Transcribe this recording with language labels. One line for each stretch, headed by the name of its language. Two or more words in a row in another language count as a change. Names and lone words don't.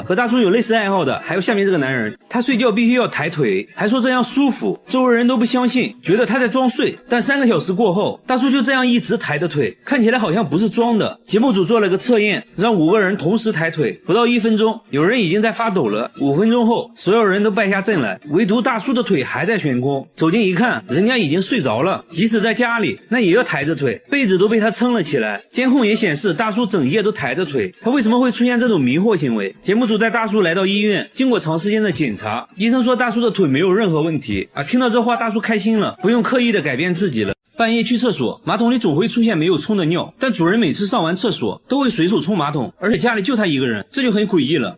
Chinese: 和大叔有類似愛好的還有下面這個男人，他睡覺必須要抬腿，還說這樣舒服，周圍人都不相信，覺得他在裝睡。但3個小時過後，大叔就這樣一直抬着腿，看起來好像不是裝的。節目組做了個測驗，讓5個人同時抬腿，不到1分鐘，有人已經在發抖了。5分鐘後，所有人都敗下陣來，唯獨大叔的腿還在懸空。走近一看，人家已經睡着了，即使在家裡，那也要抬着腿，被子都被他撐了起來。監控也顯示大叔整夜都抬着腿，他為什麼會出現這種迷惑行為？節目組帶大叔來到醫院，經過長時間的檢查，醫生說大叔的腿沒有任何問題啊。聽到這話，大叔開心了，不用刻意的改變自己了。半夜去廁所，馬桶裡總會出現沒有沖的尿，但主人每次上完廁所都會隨手沖馬桶，而且家裡就他一個人，這就很詭異了。